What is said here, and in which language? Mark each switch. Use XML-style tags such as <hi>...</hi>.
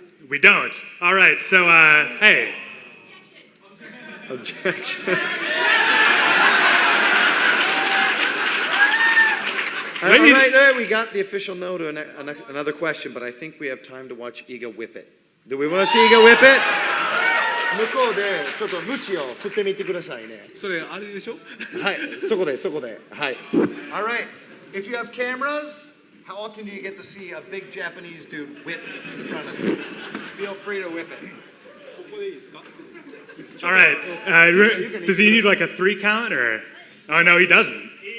<en>We don't. All right, so, hey. Objection. All Maybe- right, we got the official no to another question, but I think we have time to watch Iga whip it. Do we want to see Iga whip it?</en> <ja>向こうでちょっとムチを振ってみてくださいね。それあれでしょはい、そこで。はい。</ja> <en>All right. If you have cameras, how often do you get to see a big Japanese dude whip in front of you? Feel free to whip it.</en> <ja>ここでいいですか</ja> <en>All right. Does he need like a 3 count or? Oh, no, he doesn't.</en>